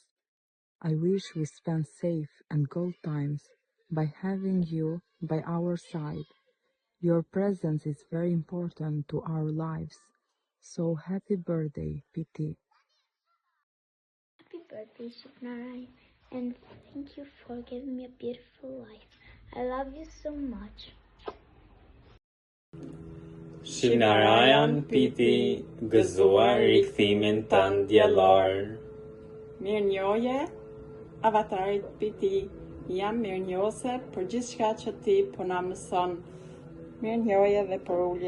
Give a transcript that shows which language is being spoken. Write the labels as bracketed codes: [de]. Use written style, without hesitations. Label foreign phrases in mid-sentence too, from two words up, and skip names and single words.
[en] I wish we spent safe and gold times by having you by our side. Your presence is very important to our lives. So happy birthday, PT. Happy birthday, Shqipnaraj, and thank you for giving me a beautiful life. I love you so much. [sq] Shqipnarajan Piti, gëzuar rikthimin tënd diellor. Mirënjohje, Avatarit Piti, jam mirënjohëse për gjithçka që ti po na mëson. Mirënjohje dhe për ulje.